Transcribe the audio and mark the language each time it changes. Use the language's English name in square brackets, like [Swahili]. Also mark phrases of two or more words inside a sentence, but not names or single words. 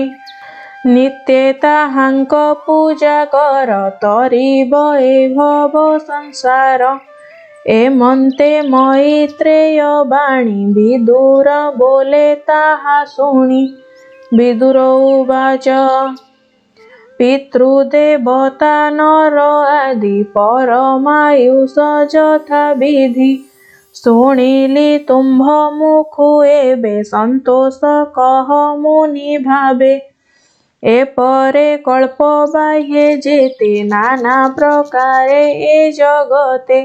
[Odia] ନିତ୍ୟ ତାହାଙ୍କ ପୂଜା କର ତରିବ ଏ ଭବ ସଂସାର ଏମନ୍ତେ ମୈତ୍ରେୟ ବାଣୀ ବିଦୁର ବୋଲେ ତାହା ଶୁଣି ବିଦୁର ଉବାଚ ପିତୃଦେବତା ନର ଆଦି ପରମାୟୁଷ ଯଥା ବିଧି। ଶୁଣିଲି ତୁମ୍ଭ ମୁଖୁ ଏବେ ସନ୍ତୋଷ କହ ମୁନି ଭାବେ। ଏପରେ କଳ୍ପ ବାହ୍ୟେ ଯେତେ ନାନା ପ୍ରକାରେ ଏ ଜଗତେ।